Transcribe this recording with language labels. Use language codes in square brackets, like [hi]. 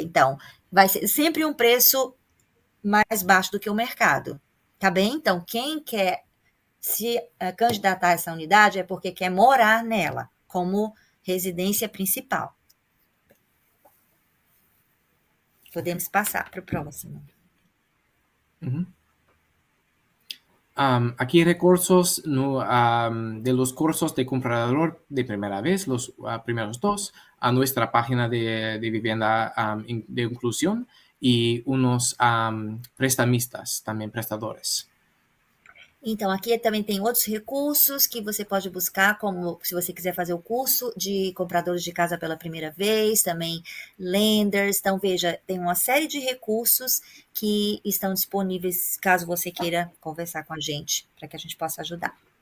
[pt] Então, vai ser sempre um preço mais baixo do que o mercado, tá bem? Então, quem quer se candidatar a essa unidade é porque quer morar nela, como residência principal. Podemos passar para o próximo. [es] Aquí recursos de los cursos de comprador de primera vez, los primeros dos, a nuestra página de vivienda de inclusión y unos prestamistas, [pt] também prestadores. Então, aqui também tem outros recursos que você pode buscar, como se você quiser fazer o curso de compradores de casa pela primeira vez, também lenders. Então, veja, tem uma série de recursos que estão disponíveis caso você queira conversar com a gente, para que a gente possa ajudar.